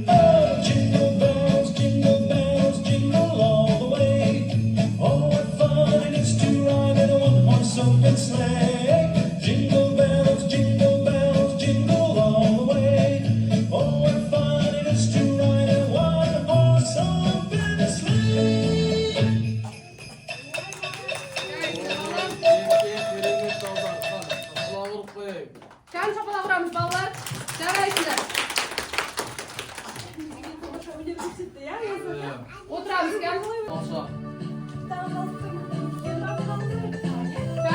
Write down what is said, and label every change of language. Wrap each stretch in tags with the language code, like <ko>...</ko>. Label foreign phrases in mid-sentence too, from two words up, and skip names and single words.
<en>Oh, jingle bells, jingle all the way. Oh, what fun it is to ride in a one-horse open sleigh. Jingle bells, jingle all the way. Oh, what fun it is to ride in a one-horse open sleigh.</en> <kk>Керемет балдар. Шапалақ ұрып қояйық. Кән, шапалақ ұрамыз, балалар. Жарайсыздар. Тамаша өнер көрсетті, иә? Иә. Отырамыз, кән. Тамаша. Кән.</kk>